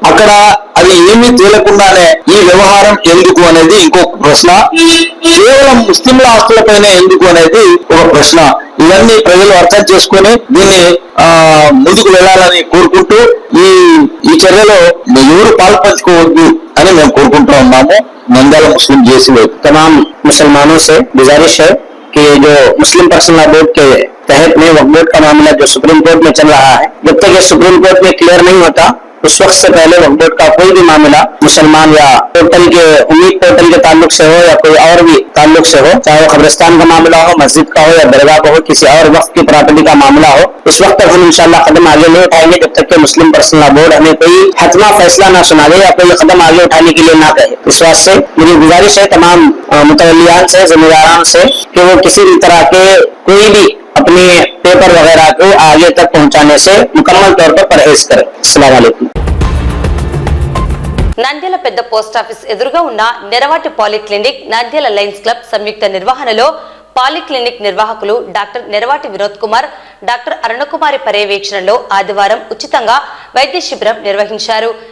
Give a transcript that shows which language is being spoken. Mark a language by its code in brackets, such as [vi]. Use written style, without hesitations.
[te] అక్కడ అది ఏమీ తేలకుండానే ఈ వ్యవహారం ఎందుకు అనేది ఇంకొక ప్రశ్న. కేవలం ముస్లింల ఆస్తులపైన ఎందుకు అనేది ఒక ప్రశ్న. ఇవన్నీ ప్రజలు అర్థం చేసుకుని దీన్ని ముందుకు వెళ్లాలని కోరుకుంటూ ఈ చర్యలో ఎవరు పాల్పంచుకోవద్దు అని మేము కోరుకుంటూ ఉన్నాము. [hi] నంద్యాల ముస్లిం జేసీ तमाम मुसलमानों से गुजारिश है कि जो मुस्लिम पर्सनल लॉ बोर्ड के तहत में वक्फ बोर्ड का मामला जो सुप्रीम कोर्ट में चल रहा है, जब तक ये सुप्रीम कोर्ट में क्लियर नहीं होता उस वक्त से पहले वक्फ बोर्ड का कोई भी मामला मुसलमान या पोर्टल के उम्मीद पोर्टल के ताल्लुक से हो या कोई और भी ताल्लुक से हो, चाहे वो कब्रिस्तान का मामला हो, मस्जिद का हो या दरगाह का हो, किसी और वक्त की प्रॉपर्टी का मामला हो, उस वक्त तक हम इंशाल्लाह कदम आगे नहीं उठाएंगे जब तक कि मुस्लिम पर्सनल लॉ बोर्ड हमें कोई हतमा फैसला ना सुना दे या कोई कदम आगे उठाने के लिए ना कहे। इस वास्ते मेरी गुजारिश है तमाम मुतवल्लियान से, जिम्मेदारान से कि वो किसी भी तरह के कोई भी अपने पेपर वगैरह को आगे तक पहुंचाने से मुकम्मल तौर पर परहेज करें। अस्सलाम वालेकुम। [te] నంద్యాల పెద్ద పోస్టాఫీస్ ఎదురుగా ఉన్న Neravati polyclinic, Nandyal Lions club సంయుక్త నిర్వహణలో పాలిక్లినిక్ నిర్వాహకులు డాక్టర్ నెరవాటి వినోద్ కుమార్, డాక్టర్ అరుణకుమారి పర్యవేక్షణలో ఆదివారం ఉచితంగా వైద్య శిబిరం నిర్వహించారు.